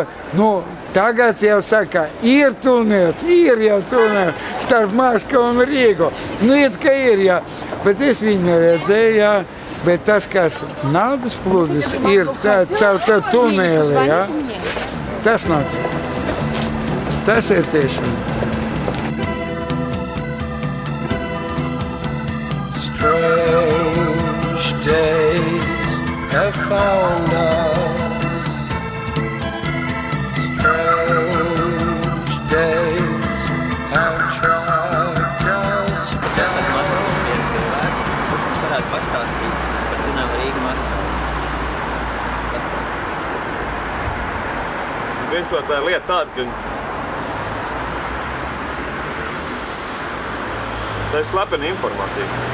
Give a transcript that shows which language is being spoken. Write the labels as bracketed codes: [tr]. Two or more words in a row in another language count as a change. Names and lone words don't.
[lv] Tagad jau saka, ir tunels, ir jau tunels starp Maskavu un Rīgu. It kā ir, jā. Bet es viņu neredzēju, jā. Bet tas, kas naudas plūdis, ir caur to tuneli, jā. Tas notiek. Tas ir tiešām. [en] Strange days have found us. Strange days have tracked us down. [lv] Esat manājuši vienu cilvēku, kurš mums varētu pastāstīt par tuneli Rīga-Maskava. Pastāstīt, ko tas ir. Principā tā ir lieta tāda, ka tā ir slepena informācija.